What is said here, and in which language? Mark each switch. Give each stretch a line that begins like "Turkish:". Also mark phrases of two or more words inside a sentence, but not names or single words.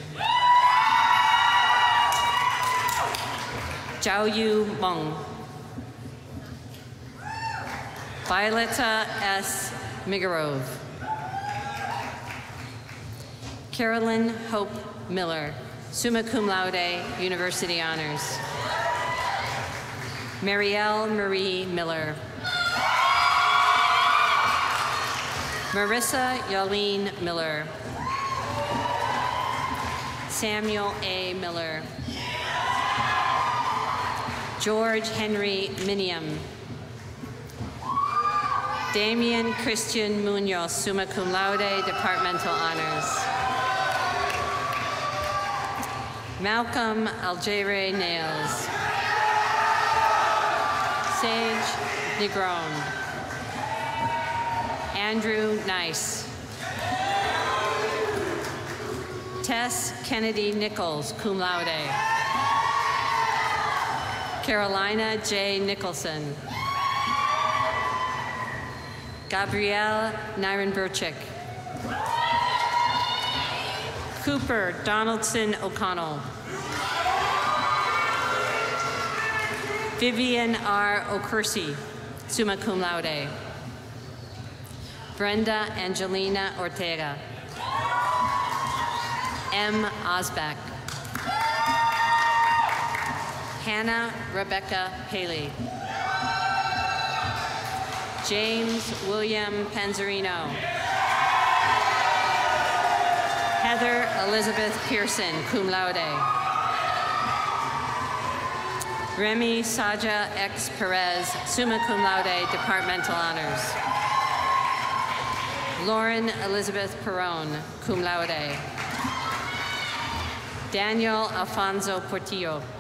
English: Zhao Yu Meng. Violetta S. Migarov. Carolyn Hope Miller,
Latin: summa cum laude,
English: university honors. Marielle Marie Miller. Marissa Yolene Miller. Samuel A. Miller. George Henry Minium. Damian Christian Munoz,
Latin: summa cum laude,
English: departmental honors. Malcolm Algere Nails. Sage Negron. Andrew Nice. Tess Kennedy Nichols,
Latin: cum laude.
English: Carolina J. Nicholson. Gabrielle Nirenberchik. Cooper Donaldson O'Connell. Vivian R.
Latin: O'Kersey, summa cum laude.
English: Brenda Angelina Ortega. M. Osbeck. Hannah Rebecca Paley. James William Panzerino. Heather Elizabeth Pearson,
Latin: cum laude.
English: Remy Saja X.
Latin: Perez, summa cum laude,
English: departmental honors. Lauren Elizabeth Perron,
Latin: cum laude.
English: Daniel Alfonso Portillo.